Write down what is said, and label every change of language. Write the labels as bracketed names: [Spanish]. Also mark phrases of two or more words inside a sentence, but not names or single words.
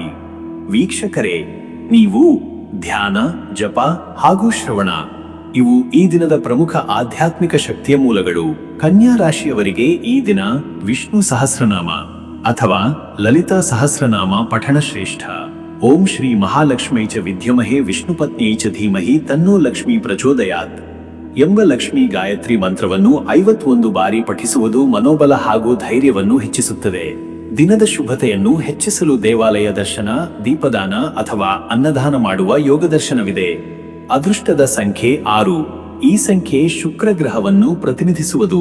[Kannada] ವೀಕ್ಷಕರೇ, ನೀವು ಧ್ಯಾನ, ಜಪ ಹಾಗೂ ಶ್ರವಣ ಇವು ಈ ದಿನದ ಪ್ರಮುಖ ಆಧ್ಯಾತ್ಮಿಕ ಶಕ್ತಿಯ ಮೂಲಗಳು. ಕನ್ಯಾ ರಾಶಿಯವರಿಗೆ ಈ ದಿನ ವಿಷ್ಣು ಸಹಸ್ರನಾಮ ಅಥವಾ ಲಲಿತಾ ಸಹಸ್ರನಾಮ ಪಠಣ ಶ್ರೇಷ್ಠ. [Sanskrit] ಓಂ ಶ್ರೀ ಮಹಾಲಕ್ಷ್ಮೀ ಚ ವಿದ್ಯಮಹೇ ವಿಷ್ಣುಪತ್ನ್ಯೈ ಚ ಧೀಮಹಿ ತನ್ನೋ ಲಕ್ಷ್ಮೀ ಪ್ರಚೋದಯಾತ್ [Kannada] ಎಂಬ ಲಕ್ಷ್ಮೀ ಗಾಯತ್ರಿ ಮಂತ್ರವನ್ನು 51 ಬಾರಿ ಪಠಿಸುವುದು ಮನೋಬಲ ಹಾಗೂ ಧೈರ್ಯವನ್ನು ಹೆಚ್ಚಿಸುತ್ತದೆ. ದಿನದ ಶುಭತೆಯನ್ನು ಹೆಚ್ಚಿಸಲು ದೇವಾಲಯ ದರ್ಶನ, ದೀಪದಾನ ಅಥವಾ ಅನ್ನದಾನ ಮಾಡುವ ಯೋಗ ದರ್ಶನವಿದೆ. ಅದೃಷ್ಟದ ಸಂಖ್ಯೆ 6. ಈ ಸಂಖ್ಯೆ ಶುಕ್ರ ಗ್ರಹವನ್ನು ಪ್ರತಿನಿಧಿಸುವುದು.